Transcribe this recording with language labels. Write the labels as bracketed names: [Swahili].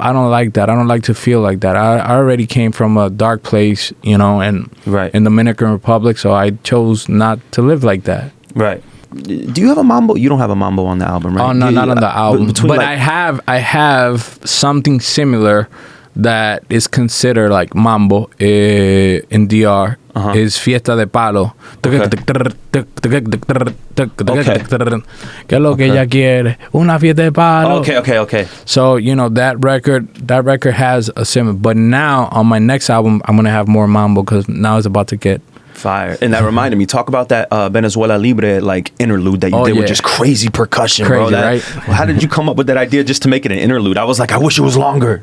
[English] I don't like that. I don't like to feel like that. I already came from a dark place, you know, and in the Dominican Republic, so I chose not to live like that. Right. Do you have a mambo? You don't have a mambo on the album, right? Oh, no, not on the album. But like, I have something similar that is considered like mambo in DR. Is Fiesta de Palo. [Spanish] ¿Qué es lo que ella quiere? Una fiesta de palo. [English] Okay. So, you know, that record has a similar. But now, on my next album, I'm going to have more mambo because now it's about to get fire. And that reminded me, talk about that Venezuela Libre like interlude that you did with just crazy percussion, bro. Right? How did you come up with that idea just to make it an interlude? I was like, I wish it was longer.